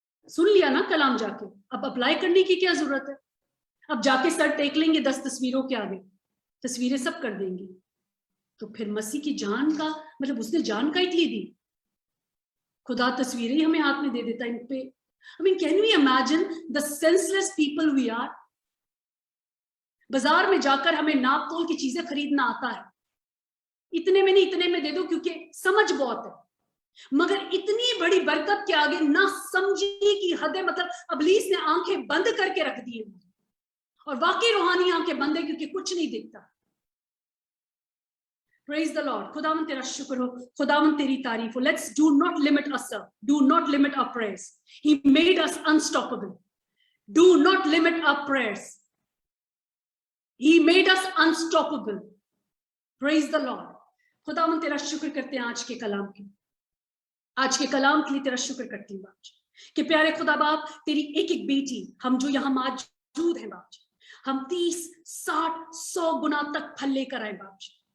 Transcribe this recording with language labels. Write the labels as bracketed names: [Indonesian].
[Hindi] सुन लिया ना कलाम जाके, अब अप्लाई करने की क्या जरूरत है? अब जाके सर टेक लेंगे 10 तस्वीरों के आगे, तस्वीरें सब कर देंगे। तो फिर मसीह की जान का मतलब, उसने जान का इतनी दी, खुदा तस्वीरें ही हमें हाथ में दे देता इन पे। [English] I mean, can we imagine the senseless people we are? [Hindi] बाजार में जाकर हमें नाप तोल की चीजें खरीदना आता है, इतने में नहीं इतने में दे दो, क्योंकि समझ बहुत है। मगर इतनी बड़ी बरकत के आगे ना समझने की हद है। मतलब अबलीस ने आंखें बंद करके रख दी है, और वाकई रूहानी आंखें बंद है क्योंकि कुछ नहीं दिखता। [English] Praise the Lord. [Hindi] खुदावन तेरा शुक्र हो, खुदावन तेरी तारीफ हो। [English] Let's do not limit ourselves. Do not limit our prayers. He made us unstoppable. Do not limit our prayers. He made us unstoppable. Praise the Lord. [Hindi] खुदावन तेरा शुक्र करते हैं आज के कलाम के, आज के कलाम के लिए तेरा शुक्र करती हूँ बाप जी कि प्यारे खुदा बाप, तेरी एक एक बेटी हम जो यहाँ मौजूद हैं बाप जी, हम 30, 60, 100 गुना तक फल लेकर आए बाप जी।